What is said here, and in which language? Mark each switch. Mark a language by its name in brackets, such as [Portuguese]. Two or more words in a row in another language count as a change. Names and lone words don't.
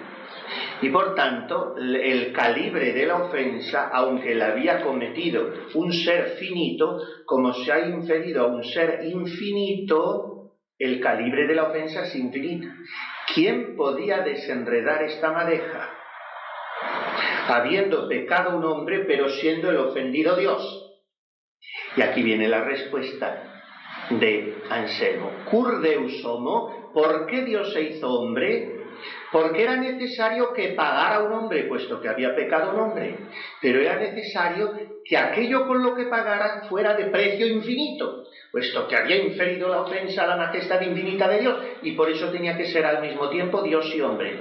[Spanish] Y por tanto, el calibre de la ofensa, aunque la había cometido un ser finito, como se ha inferido a un ser infinito, el calibre de la ofensa es infinito. ¿Quién podía desenredar esta madeja? Habiendo pecado un hombre, pero siendo el ofendido Dios. Y aquí viene la respuesta de Anselmo. [Latin] Cur Deus homo, [Spanish] ¿por qué Dios se hizo hombre? Porque era necesario que pagara un hombre, puesto que había pecado un hombre, pero era necesario que aquello con lo que pagara fuera de precio infinito, puesto que había inferido la ofensa a la majestad infinita de Dios, y por eso tenía que ser al mismo tiempo Dios y hombre.